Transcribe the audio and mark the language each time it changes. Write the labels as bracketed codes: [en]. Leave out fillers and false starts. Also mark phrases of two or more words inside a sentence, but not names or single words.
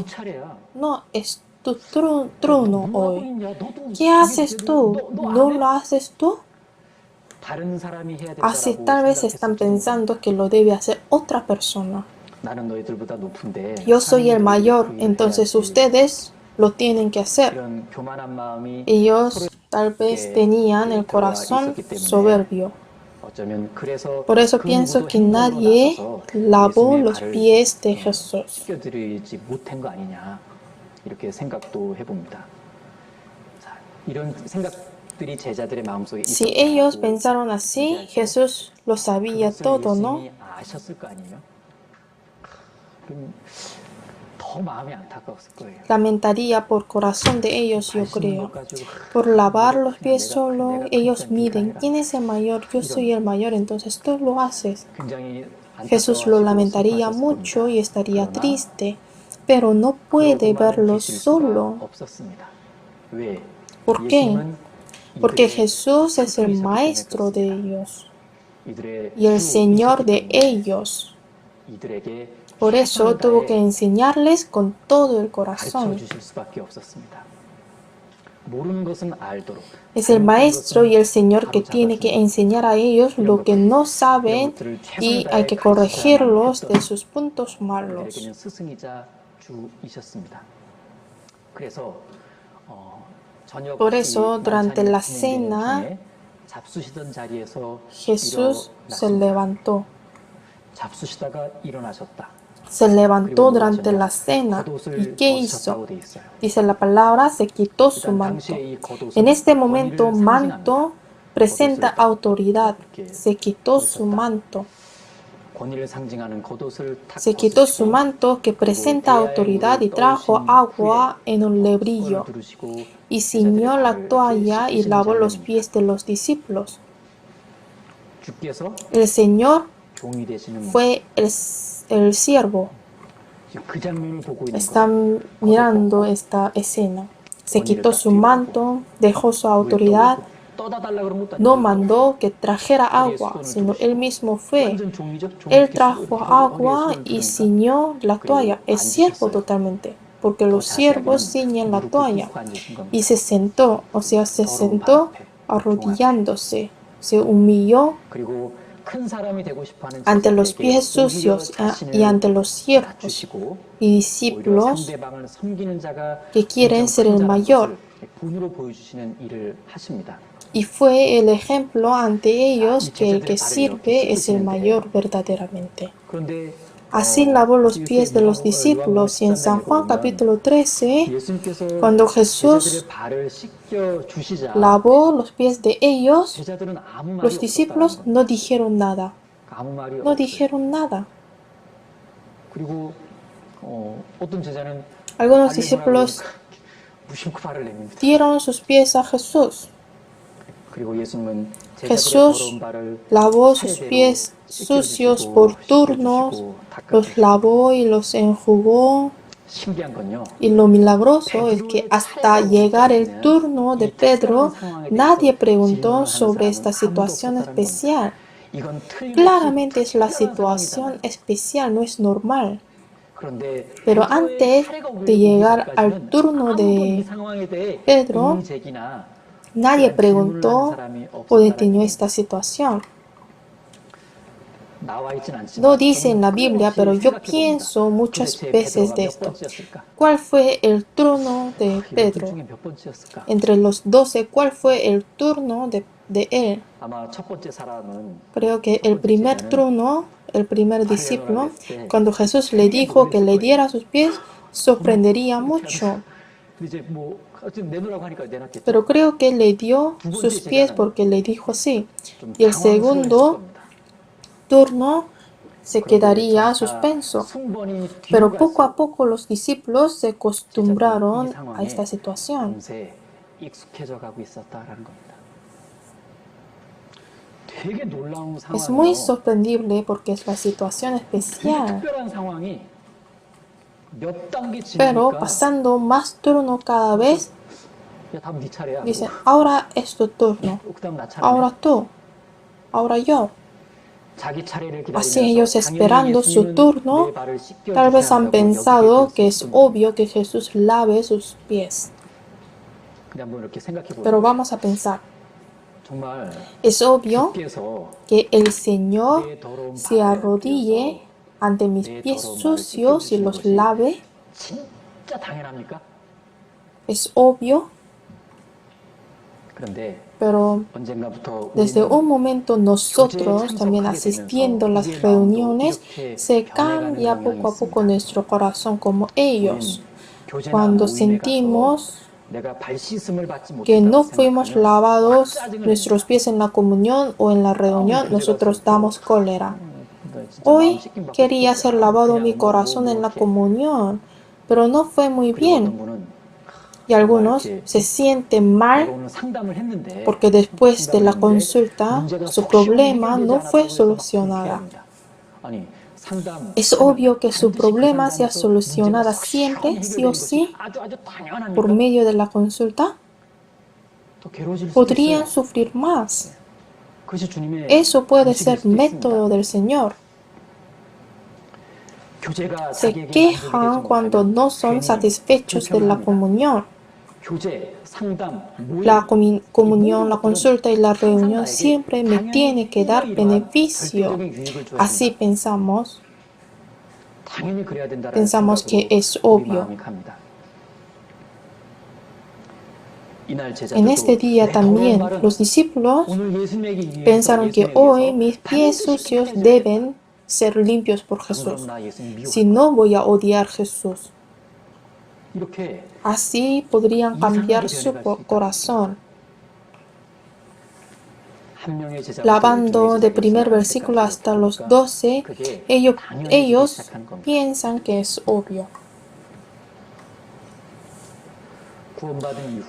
[es] No, es tu trono hoy. ¿Qué haces tú? ¿No lo haces tú? Así tal vez están pensando que lo debe hacer otra persona. Yo soy el mayor, entonces ustedes lo tienen que hacer. [ko] 이런 교만한 마음이 [es] Ellos tal vez tenían el corazón soberbio. [ko] 어쩌면 그래서 [es] Por eso [ko] 그 [es] pienso [ko] 누구도 [es] que [ko] 행동으로 [es] nadie [ko] 나서서 [es] lavó [ko] 예수님의 [es] los [ko] 발을 [es] pies de Jesús. [ko] 씻겨드리지 못한 거 아니냐 이렇게 생각도 해봅니다. 자, 이런 생각들이 제자들의 마음속에 [es] Si [ko] 있었다고 [es] ellos pensaron así, Jesús lo sabía [ko] 그것을 [es] todo, ¿no? [ko] 예수님이 아셨을 거 아니에요? 그럼 더 마음이 안타까웠을 거예요. [es] Lamentaría por corazón de ellos, yo [ko] 발 씻는 [es] creo. [ko] 것 가지고 [es] Por lavar los pies [ko] 내가 [es] solo, ellos [ko] 크니까 [es] miden [ko] 해라. [es] quién es el mayor, yo soy el mayor, entonces tú lo haces. [ko] 굉장히 [es] Jesús lo [ko] 안타까워하시고 [es] lamentaría [ko] 슬퍼하셨을 [es] mucho [ko] 겁니다. [es] y estaría [ko] 그러나 [es] triste, pero no puede [ko] 그러고만은 [es] verlo [ko] 계실 수가 [es] solo. [ko] 없었습니다. 왜? [es] ¿Por qué? [ko] 예수님은 [es] Porque [ko] 이들의 [es] Jesús es el [ko] 튜터이셨기 때문에 [es] maestro de [ko] 그렇습니다. [es] ellos [ko] 이들의 [es] y el Señor [ko] 주이셨기 [es] de [ko] 때문에 [es] ellos. [ko] 이들에게 [es] Por eso [ko] 최선을 [es] tuvo que [ko] 다해 [es] enseñarles con todo el [ko] 가르쳐 [es] corazón. [ko] 주실 수밖에 없었습니다. 모르는 것은 알도록 [es] Es el maestro y el Señor que tiene que enseñar a ellos lo que no saben y hay que corregirlos de sus puntos malos. [ko] 그들에게는 스승이자 주이셨습니다. 그래서 저녁 [es] Por eso, [ko] 이 [es] durante [ko] 만찬이 [es] la [ko] 진행되는 [es] cena, [ko] 중에 잡수시던 자리에서 [es] Jesús se [ko] 일어났습니다. [es] levantó. [ko] 잡수시다가 일어나셨다. [es] Se levantó [ko] 그리고 [es] durante la [ko] 무엇이냐? [es] cena. ¿Y [ko] 겉옷을 [es] qué [ko] 벗으셨다고 [es] hizo? [ko] 돼 있어요. [es] Dice la palabra, se quitó su [ko] 일단 [es] manto. [ko] 당시에 이 겉옷은 [es] En este [ko] 권위를 [es] momento, [ko] 상징합니다. [es] manto presenta autoridad. Se quitó su manto. [ko] 권위를 상징하는 겉옷을 탁 [es] Se quitó su [ko] 벗으시고 [es] manto que presenta autoridad y trajo agua en un lebrillo y ciñó la toalla y lavó los pies de los discípulos. [ko] 주께서 [es] El Señor [ko] 종이 되시는 [es] fue el siervo. [ko] 지금 그 장면을 보고 있는 거예요. [es] Están mirando esta escena. Se quitó su manto, dejó su autoridad, [ko] 떠다 달라 그런 것도 [es] no [ko] 아니고 [es] mandó que trajera agua, sino él mismo fue. Él trajo agua y ciñó la toalla. Es siervo totalmente, porque los siervos ciñen la toalla. Y se sentó, o sea, se sentó arrodillándose, se humilló [ko] 그리고 큰 사람이 되고 싶어 하는 [es] ante los pies [ko] 제자들에게 [es] sucios [ko] 오히려 자신을 [es] y ante los siervos [ko] 낮추시고 [es] y [ko] 오히려 [es] discípulos [ko] 상대방을 섬기는 자가 [es] que quieren ser el [ko] 인정한 [es] mayor. [ko] 것을 본으로 보여주시는 일을 하십니다. [es] Y fue el ejemplo ante ellos que el que sirve es el mayor verdaderamente. [ko] 그런데 [es] Así lavó los pies de los discípulos y en San Juan capítulo 13, [ko] 예수님께서 [es] cuando Jesús [ko] 제자들의 발을 씻겨 주시자 [es] lavó los pies de ellos, [ko] 제자들은 아무 말이 [es] los discípulos [ko] 없었다는 [es] no dijeron nada. [ko] 거예요. 아무 말이 [es] No [ko] 없어요. [es] dijeron nada. [ko] 그리고 어떤 제자는 [es] Algunos [ko] 발을 [es] discípulos [ko] 보라고 무심코 발을 내밉니다. [es] dieron sus pies a Jesús. [ko] 그리고 예수님은 제자들의 [es] Jesús [ko] 더러운 발을 [es] lavó sus [ko] 차례대로 [es] pies sucios [ko] 씻겨주시고, [es] por turnos, [ko] 씻겨주시고, [es] los [ko] 닦아주시고. [es] lavó y los enjugó. [ko] 신기한 건요. [es] Y lo milagroso es que hasta llegar el turno de Pedro, nadie preguntó sobre esta situación especial. [ko] 이건 틀림없이 [es] Claramente es la [ko] 특별한 [es] situación [ko] 상황이잖아요. [es] especial, no es normal. [ko] 그런데 [es] Pero [ko] 베드로의 [es] antes [ko] 차례가 [es] de [ko] 오기 [es] llegar [ko] 전까지는 [es] al turno [ko] 아무도 이 [es] de [ko] 상황에 대해 [es] Pedro, [ko] 의문제기나 [es] nadie [ko] 그런 질문을 하는 [es] preguntó [ko] 사람이 [es] o [ko] 없었다는 [es] detenió [ko] 얘기예요. [es] esta situación. [ko] 나와 있진 않지만 [es] No dice en la [ko] 저는 [es] Biblia, [ko] 끊임없이 [es] pero yo [ko] 생각해 [es] pienso [ko] 봅니다. [es] muchas [ko] 도대체 [es] veces [ko] 베드로가 [es] de [ko] 몇 [es] esto. [ko] 번째였을까? [es] ¿Cuál fue el turno de [ko] 이들 [es] Pedro? [ko] 중에 몇 번째였을까? [es] Entre los 12, ¿cuál fue el turno de él? [ko] 아마 첫 번째 사람은 [es] Creo que el primer turno, el primer discípulo, cuando Jesús le dijo que le diera sus pies, sorprendería mucho. [ko] 이제 뭐 어쨌든 내놓으라고 하니까 내놨겠죠. [es] Pero creo que le dio sus pies porque le dijo así. [ko] 좀 [es] Y el [ko] 당황스러웠을 [es] segundo [ko] 겁니다. [es] turno se [ko] 그런데 [es] quedaría [ko] 점차 [es] suspenso. [ko] 순번이 뒤로 [es] Pero poco a [ko] 갈수록 [es] poco los discípulos se acostumbraron [ko] 이 [es] a [ko] 상황에 [es] esta situación. [ko] 금세 익숙해져 가고 있었다라는 겁니다. 되게 놀라운 [es] Es muy [ko] 상황이에요. [es] sorprendible porque es la situación [ko] 이 [es] especial. [ko] 특별한 상황이 몇 단계 [es] Pero [ko] 지나니까 [es] pasando más turno cada vez, [ko] 야 다음 네 차례야. [es] dicen, ahora es tu turno, [ko] 그다음 나 차례네. [es] ahora tú, ahora yo. [ko] 자기 차례를 [es] Así [ko] 기다리면서 [es] ellos esperando [ko] 당연히 [es] su [ko] 예수님은 [es] turno, [ko] 내 발을 씻겨 [es] tal vez [ko] 주셔야 [es] han [ko] 한다고 [es] pensado [ko] 여기게 [es] que es [ko] 됐을 [es] obvio que Jesús lave sus pies. [ko] 그냥 한번 이렇게 생각해 [es] Pero [ko] 보세요. [es] vamos a pensar, [ko] 정말 [es] es obvio [ko] 주께서 [es] que el Señor [ko] 내 더러운 [es] se [ko] 발을 [es] arrodille ante mis pies sucios y los lave. [ko] 진짜 당연합니까? [es] Es obvio, [ko] 그런데 [es] pero [ko] 언젠가부터 [es] desde [ko] 우리는 [es] un momento nosotros, también asistiendo a las reuniones, se cambia poco a poco nuestro corazón como ellos. [ko] 교제나 [es] Cuando [ko] 모임에 가서 [es] sentimos [ko] 내가 발 씻음을 받지 [es] que [ko] 못했다고 [es] no fuimos [ko] 생각하면 [es] lavados [ko] 짜증을 [es] nuestros [ko] 냅니다. [es] pies en la comunión o en la reunión, [ko] 교제 가서 [es] nosotros [ko] 또 [es] damos cólera. [ko] 나 진짜 마음 [es] Hoy [ko] 씻김 받고 [es] quería [ko] 싶었어요. [es] ser lavado mi [ko] 그냥 [es] corazón en la [ko] 이렇게. [es] comunión, pero no fue muy [ko] 그리고 어떤 [es] bien. [ko] 분은 [es] Y algunos se sienten [ko] 내가 [es] mal [ko] 오늘 상담을 했는데 [es] porque después de la [ko] 상담을 했는데 [es] consulta [ko] 문제가 [es] su [ko] 속 시원히 [es] problema [ko] 해결되지 [es] no fue [ko] 않았다고 해서 막 [es] solucionada. [ko] 불쾌합니다. 아니 상담 [es] Es obvio que su problema sea solucionada siempre, sí o sí, [ko] 아주 [es] por [ko] 당연합니까? [es] medio de la consulta. [ko] 더 괴로워질 수도 [es] Podrían [ko] 있어요. [es] sufrir más. [ko] 그것이 주님의 [es] Eso puede [ko] 방식일 [es] ser [ko] 수도 있습니다. [es] método del Señor. [ko] 교제가 [es] Se [ko] 자기에게 [es] quejan [ko] 만족이 [es] cuando [ko] 되지 [es] no [ko] 못하면 [es] son [ko] 괜히 [es] satisfechos de la [ko] 불평합니다. [es] comunión. [ko] 교제, 상담, 모임, [es] La comunión, la [ko] 것들은 [es] consulta y la [ko] 항상 [es] reunión [ko] 나에게 [es] siempre me [ko] 당연히 [es] tiene que dar [ko] 이러이러한 [es] beneficio. [ko] 절대적인 유익을 [es] Así [ko] 주었습니다. [es] pensamos, [ko] 당연히 그래야 된다는 [es] pensamos que [ko] 생각으로 [es] es [ko] 우리 [es] obvio. [ko] 마음이 갑니다. 이날 [es] En este [ko] 제자들도 [es] día [ko] 내 더러운 [es] también [ko] 발은 [es] los discípulos [ko] 오늘 예수님에게 위해서 [es] pensaron que [ko] 예수님에 [es] hoy [ko] 위해서 [es] mis pies [ko] 반드시 [es] sucios [ko] 깨끗해져야겠다. [es] deben ser limpios por [ko] 안 그럼 [es] Jesús. [ko] 나 예수님 미워할 [es] Si [ko] 거야. [es] no, voy a odiar a Jesús. [ko] 이렇게 [es] Así podrían cambiar [ko] 이상하게 [es] su [ko] 변해갈 수 있다는 [es] corazón. [ko] 한 명의 제자부터 [es] Lavando [ko] 열두 [es] de [ko] 명의 [es] primer [ko] 제자가 [es] versículo [ko] 될 [es] hasta [ko] 때까지 [es] los [ko] 보니까 [es] 12, [ko] 그게 [es] ellos, [ko] 당연해지기 [es] ellos [ko] 시작하는 겁니다. [es] piensan que es obvio. [ko] 구원받은 이후에